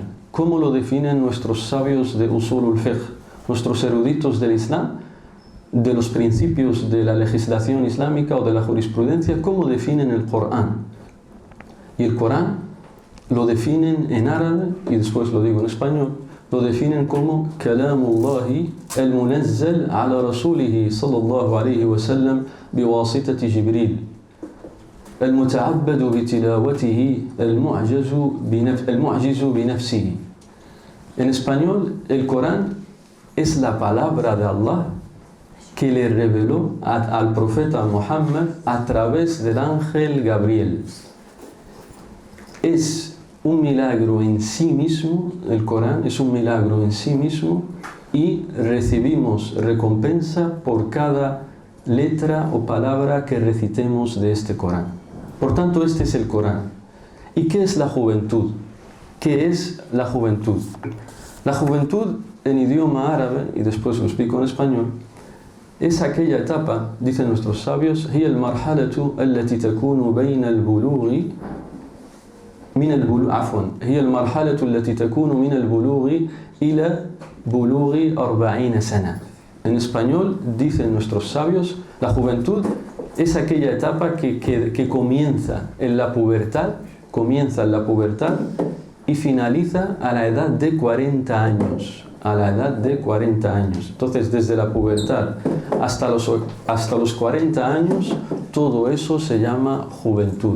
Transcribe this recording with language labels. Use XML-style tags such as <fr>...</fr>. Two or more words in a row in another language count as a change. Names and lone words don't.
<es>¿Cómo lo definen nuestros sabios de</es> <ar>أصول الفقه,</ar> <es>nuestros eruditos del Islam, de los principios de la legislación islámica o de la jurisprudencia? ¿Cómo definen el Corán? Y el Corán lo definen en árabe, y después lo digo en español, lo definen como</es> <ar>كلام الله المنزل على رسوله صلى الله عليه وسلم بواسطة جبريل المتعبد بتلاوته المعجز بنفسه.</ar> <es>En español, el Corán es la palabra de Allah que le reveló al profeta Muhammad a través del ángel Gabriel. Es un milagro en sí mismo, el Corán es un milagro en sí mismo, y recibimos recompensa por cada letra o palabra que recitemos de este Corán. Por tanto, este es el Corán. ¿Y qué es la juventud? ¿Qué es la juventud? La juventud en idioma árabe, y después lo explico en español, es aquella etapa, dicen nuestros sabios,</es> <ar>هي المرحلة التي تكون بين البلوغ هي المرحلة التي تكون من البلوغ إلى بلوغ 40 سنة.</ar> <es>En español, dicen nuestros sabios, la juventud es aquella etapa que comienza en la pubertad y finaliza a la edad de 40 años. A la edad de 40 años. Entonces, desde la pubertad hasta los 40 años, todo eso se llama juventud.</es>